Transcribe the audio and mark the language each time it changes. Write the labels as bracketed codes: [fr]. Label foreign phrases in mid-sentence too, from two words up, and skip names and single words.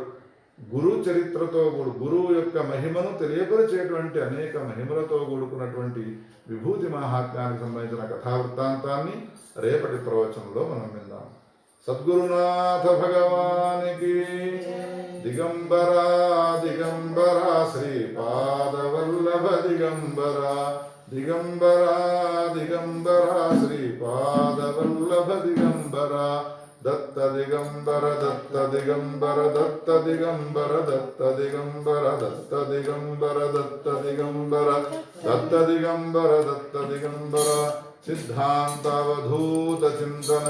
[te] గురు చరిత్రతో గురువు యొక్క మహిమను తెలియపరిచేటువంటి అనేక మహిమలతో కూడుకున్నటువంటి విభూతి మహాత్మ్యానికి సంబంధించిన కథా వృత్తాంతాన్ని రేపటి ప్రవచనంలో మనం విందాం. సద్గురునాథ భగవానికి [sa] दिगंबरा दिगंबरा श्रीपादवल्लभ दिगंबरा दिगंबरा दिगंबरा श्रीपादवल्लभ दिगंबरा दत्त दिगंबर दत्त दिगंबर दत्त दिगंबर दत्त दिगंबर दत्त दिगंबर दत्त दिगंबर दत्त दिगंबर दत्त दिगंबर सिद्धांत अवधूत चिंतन